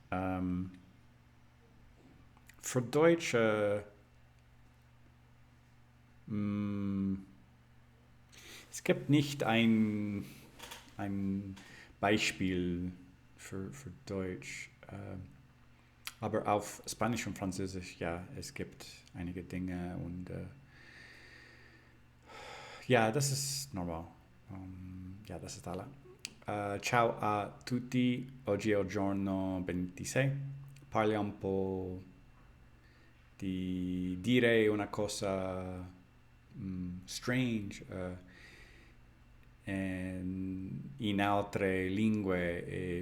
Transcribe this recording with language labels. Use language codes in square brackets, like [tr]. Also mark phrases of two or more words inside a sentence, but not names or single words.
[de] Für Deutsch es gibt nicht ein Beispiel für Deutsch, aber auf Spanisch und Französisch, ja, es gibt einige Dinge und ja, das ist normal. Ja, das ist alle. [it] Ciao a tutti, oggi è il giorno 26, parliamo un po' di dire una cosa strange in altre lingue.